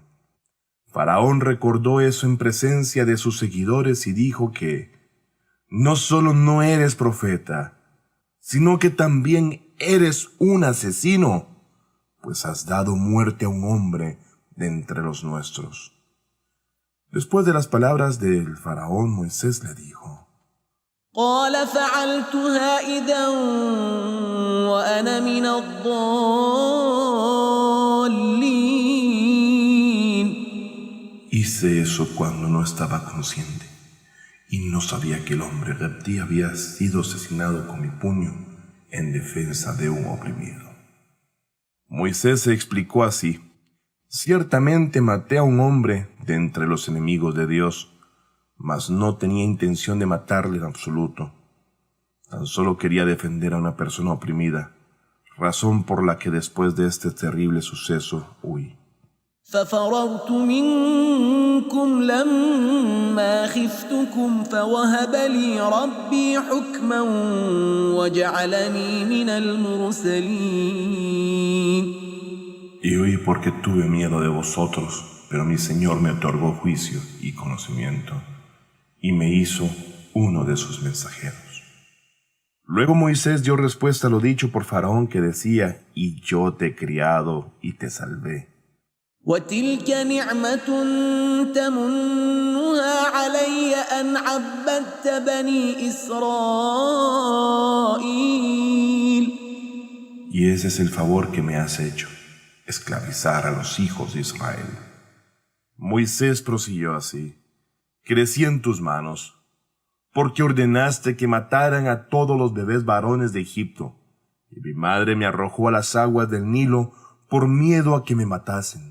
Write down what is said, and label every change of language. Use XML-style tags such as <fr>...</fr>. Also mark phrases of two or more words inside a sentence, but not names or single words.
<es>Faraón recordó eso en presencia de sus seguidores y dijo que no solo no eres profeta, sino que también eres un asesino, pues has dado muerte a un hombre de entre los nuestros. Después de las palabras del faraón, Moisés le dijo:</es> <ar>قال فعلتها إذا وأنا من الضالين.</ar> <es>Hice eso cuando no estaba consciente y no sabía que el hombre Geptí había sido asesinado con mi puño en defensa de un oprimido. Moisés se explicó así: ciertamente maté a un hombre de entre los enemigos de Dios, mas no tenía intención de matarle en absoluto. Tan solo quería defender a una persona oprimida, razón por la que después de este terrible suceso huí.</es> <ar>ففررت منكم لما خفتكم فوهب لي ربي حكما وجعلني من المرسلين.</ar> <es>Y huí porque tuve miedo de vosotros, pero mi Señor me otorgó juicio y conocimiento, y me hizo uno de sus mensajeros. Luego Moisés dio respuesta a lo dicho por Faraón, que decía: y yo te he criado y te salvé.</es> <ar>وتلك نعمة تمنها علي أن عبدت بني إسرائيل.</ar> <es>Y ese es el favor que me has hecho, esclavizar a los hijos de Israel. Moisés prosiguió así: crecí en tus manos, porque ordenaste que mataran a todos los bebés varones de Egipto, y mi madre me arrojó a las aguas del Nilo por miedo a que me matasen.</es>